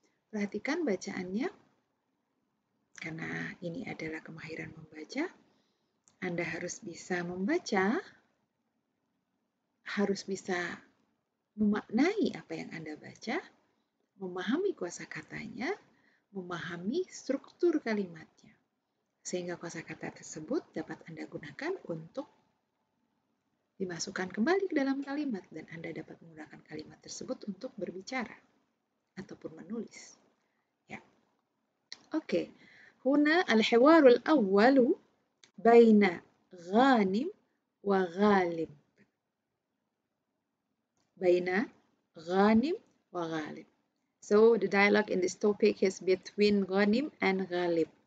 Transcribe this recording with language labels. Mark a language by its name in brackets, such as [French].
[Indonesian] Perhatikan bacaannya. Karena ini adalah kemahiran membaca, Anda harus bisa membaca, harus bisa memaknai apa yang Anda baca, memahami kosakatanya, memahami struktur kalimatnya. Sehingga kosakata tersebut dapat Anda gunakan untuk dimasukkan kembali ke dalam kalimat dan Anda dapat menggunakan kalimat tersebut untuk berbicara ataupun menulis. Ya. Oke. [Arabic] هنا الحوار الأول بين غانم وغالب. بين غانم وغالب. [English] So the dialogue in this topic is between Ghanim and Ghalib.